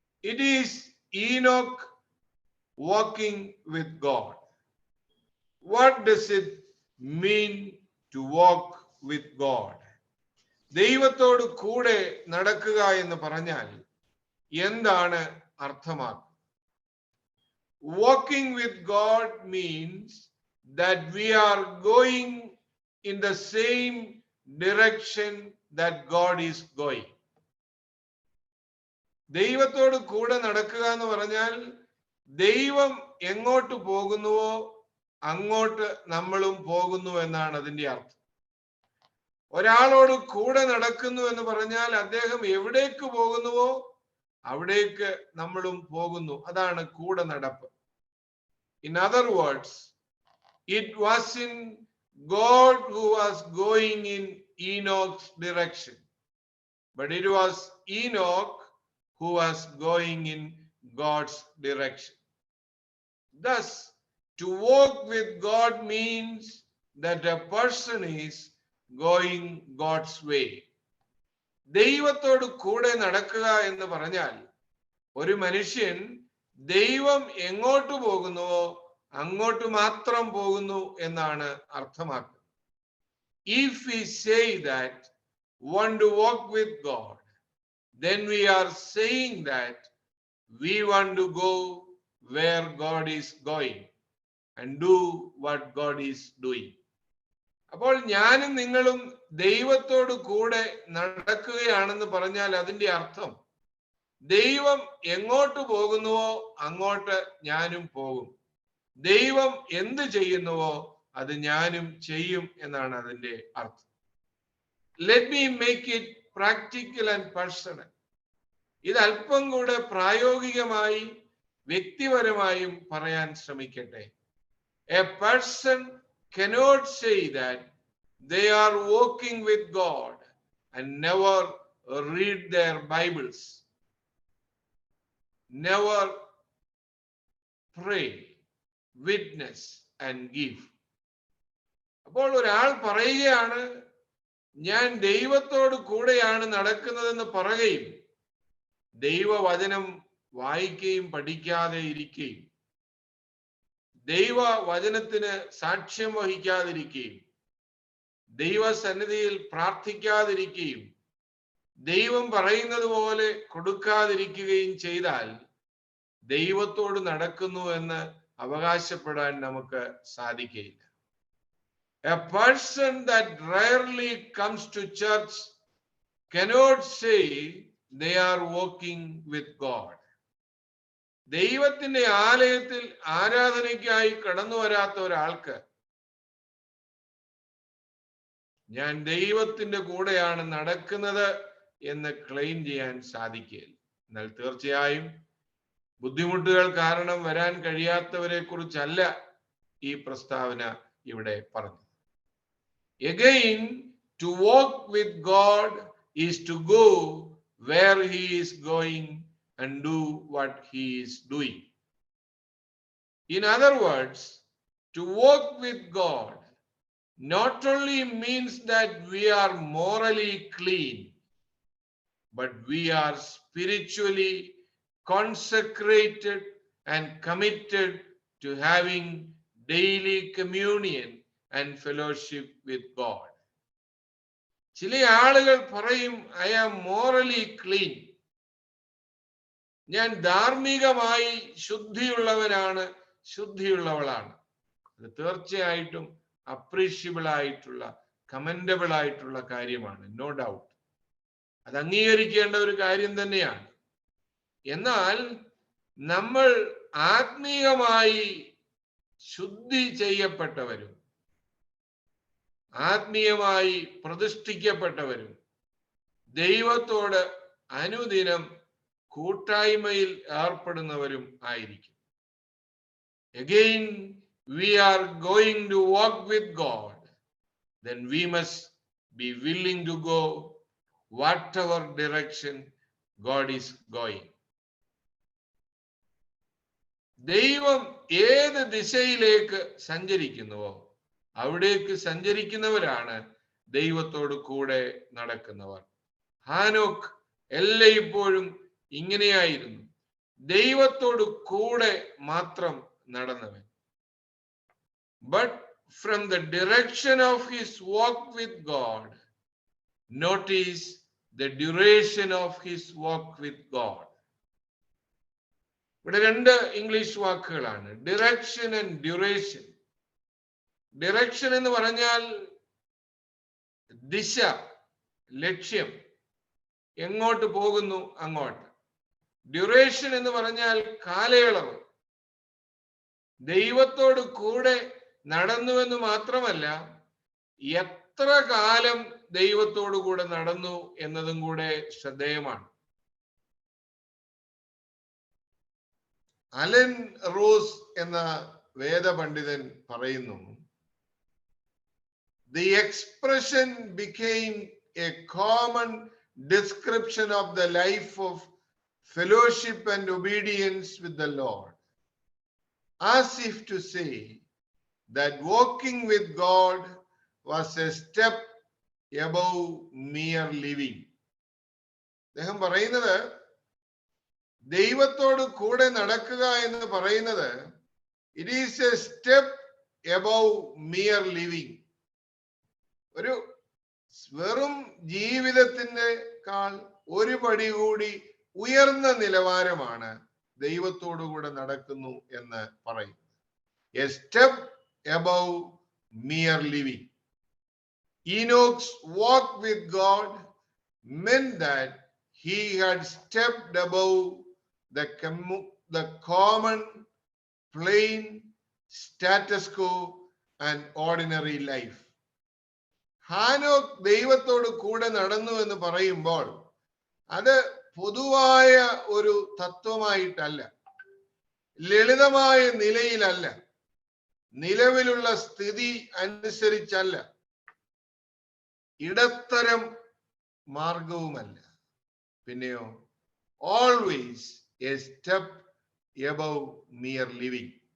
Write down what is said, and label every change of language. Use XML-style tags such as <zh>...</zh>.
<en>It is Enoch walking with God. What does it mean to walk with God?</en> <ml>ദൈവത്തോട് കൂടെ നടക്കുക എന്ന് പറഞ്ഞാൽ എന്താണ് അർത്ഥമാക്കുന്നത്?</ml> <en>Walking with God means that we are going in the same direction that God is going.</en> <ml>ദൈവത്തോട് കൂടെ നടക്കുക എന്ന് പറഞ്ഞാൽ ദൈവം എങ്ങോട്ട് പോകുന്നുവോ അങ്ങോട്ട് നമ്മളും പോകുന്നു എന്നാണ് അതിന്റെ അർത്ഥം. ഒരാളോട് കൂടെ നടക്കുന്നു എന്ന് പറഞ്ഞാൽ അദ്ദേഹം എവിടേക്ക് പോകുന്നുവോ അവിടേക്ക് നമ്മളും പോകുന്നു. അതാണ് കൂടെ നടപ്പ്.</ml> <en>In other words, it wasn't God who was going in Enoch's direction, but it was Enoch who was going in God's direction. Thus, to walk with God means that a person is going God's way.</en> <ml>ദൈവത്തോട് കൂടെ നടക്കുക എന്ന് പറഞ്ഞാൽ ഒരു മനുഷ്യൻ ദൈവം എങ്ങോട്ട് പോകുന്നുവോ അങ്ങോട്ട് മാത്രം പോകുന്നു എന്നാണ് അർത്ഥമാക്കുന്നത്.</ml> <en>If we say that want to walk with God, then we are saying that we want to go where God is going and do what God is doing.</en> <ml>അപ്പോൾ ഞാനും നിങ്ങളും ദൈവത്തോട് കൂടെ നടക്കുകയാണെന്ന് പറഞ്ഞാൽ അതിന്റെ അർത്ഥം ദൈവം എങ്ങോട്ട് പോകുന്നുവോ അങ്ങോട്ട് ഞാനും പോകും, ദൈവം എന്ത് ചെയ്യുന്നുവോ അത് ഞാനും ചെയ്യും എന്നാണ് അതിന്റെ അർത്ഥം.</ml> <en>Let me make it practical and personal.</en> <ml>ഇത് അല്പം കൂടെ പ്രായോഗികമായി വ്യക്തിപരമായും പറയാൻ ശ്രമിക്കട്ടെ.</ml> <en>A person cannot say that they are walking with God and never read their Bibles, never pray, witness and give.</en> <ml>അപ്പോൾ ഒരാൾ പറയുകയാണ് ഞാൻ ദൈവത്തോട് കൂടെയാണ് നടക്കുന്നതെന്ന് പറയുകയും ദൈവവചനം വായിക്കുകയും പഠിക്കാതെ ഇരിക്കുകയും ദൈവവചനത്തിന് സാക്ഷ്യം വഹിക്കാതിരിക്കുകയും ദൈവസന്നിധിയിൽ പ്രാർത്ഥിക്കാതിരിക്കുകയും ദൈവം പറയുന്നത് പോലെ കൊടുക്കാതിരിക്കുകയും ചെയ്താൽ ദൈവത്തോട് നടക്കുന്നു എന്ന് അവകാശപ്പെടാൻ നമുക്ക് സാധിക്കുകയില്ല.</ml> <en>A person that rarely comes to church cannot say they are walking with God.</en> <ml>ദൈവത്തിന്റെ ആലയത്തിൽ ആരാധനയ്ക്കായി കടന്നു വരാത്ത ഒരാൾക്ക് ഞാൻ ദൈവത്തിന്റെ കൂടെയാണ് നടക്കുന്നത് എന്ന് ക്ലെയിം ചെയ്യാൻ സാധിക്കുകയില്ല. എന്നാൽ തീർച്ചയായും ബുദ്ധിമുട്ടുകൾ കാരണം വരാൻ കഴിയാത്തവരെ കുറിച്ചല്ല ഈ പ്രസ്താവന ഇവിടെ പറഞ്ഞു.</ml> <en>Again, to walk with God is to go where he is going and do what he is doing. In other words, to walk with God not only means that we are morally clean, but we are spiritually consecrated and committed to having daily communion and fellowship with God.</en> <ml>ചില ആളുകൾ പറയും,</ml> <en>I am morally clean,</en> <ml>ഞാൻ ധാർമ്മികമായി ശുദ്ധിയുള്ളവനാണ്, ശുദ്ധിയുള്ളവളാണ്. അത് തീർച്ചയായിട്ടും appreciable ആയിട്ടുള്ള, commendable ആയിട്ടുള്ള കാര്യമാണ്,</ml> <en>No doubt.</en> <ml>അത് അംഗീകരിക്കേണ്ട ഒരു കാര്യം തന്നെയാണ്. എന്നാൽ നമ്മൾ ആത്മീയമായി ശുദ്ധി ചെയ്യപ്പെട്ടവരും ആത്മീയമായി പ്രതിഷ്ഠിക്കപ്പെട്ടവരും ദൈവത്തോട് അനുദിനം കൂട്ടായ്മയിൽ ഏർപ്പെടുന്നവരും ആയിരിക്കും.</ml> <en>Again, we are going to walk with God, then we must be willing to go whatever direction God is going.</en> <ml>ദൈവം ഏത് ദിശയിലേക്ക് സഞ്ചരിക്കുന്നുവോ അവിടേക്ക് സഞ്ചരിക്കുന്നവരാണ് ദൈവത്തോട് കൂടെ നടക്കുന്നവർ. ഹാനോക്ക് എല്ലായ്പ്പോഴും ഇങ്ങനെയായിരുന്നു, ദൈവത്തോട് കൂടെ മാത്രം നടന്നവൻ.</ml> <en>But from the direction of his walk with God, notice the duration of his walk with God.</en> <ml>ഇവിടെ രണ്ട് ഇംഗ്ലീഷ് വാക്കുകളാണ്, ഡിറക്ഷൻ ആൻഡ് ഡ്യൂറേഷൻ. ഡിറക്ഷൻ എന്ന് പറഞ്ഞാൽ ദിശ, ലക്ഷ്യം, എങ്ങോട്ട് പോകുന്നു അങ്ങോട്ട്. ഡ്യൂറേഷൻ എന്ന് പറഞ്ഞാൽ കാലയളവ്. ദൈവത്തോട് കൂടെ നടന്നുവെന്ന് മാത്രമല്ല, എത്ര കാലം ദൈവത്തോടു കൂടെ നടന്നു എന്നതും കൂടെ ശ്രദ്ധേയമാണ്. അലൻ റോസ് എന്ന വേദപണ്ഡിതൻ പറയുന്നു,</ml> <en>the expression became a common description of the life of fellowship and obedience with the Lord, as if to say that walking with God was a step above mere living.</en> <ml>അദ്ദേഹം പറയുന്നത്, ദൈവത്തോട് കൂടെ നടക്കുക എന്ന് പറയുന്നത്</ml> <en>It is a step above mere living.</en> <ml>ഒരു വെറും ജീവിതത്തിൻ്റെക്കാൾ ഒരു പടി കൂടി ഉയർന്ന നിലവാരമാണ് ദൈവത്തോടു കൂടെ നടക്കുന്നു എന്ന് പറയും.</ml> <en>A step above mere living. Enoch's walk with God meant that he had stepped above the common, plain status quo and ordinary life.</en> <ml>ഹാനോക്ക് ദൈവത്തോട് കൂടെ നടന്നു എന്ന് പറയുമ്പോൾ അത് പൊതുവായ ഒരു തത്വമായിട്ടല്ല, ലളിതമായ നിലയിലല്ല, നിലവിലുള്ള സ്ഥിതി അനുസരിച്ചല്ല, ഇടത്തരം മാർഗവുമല്ല, പിന്നെയോ</ml> <en>always a step above mere living.</en>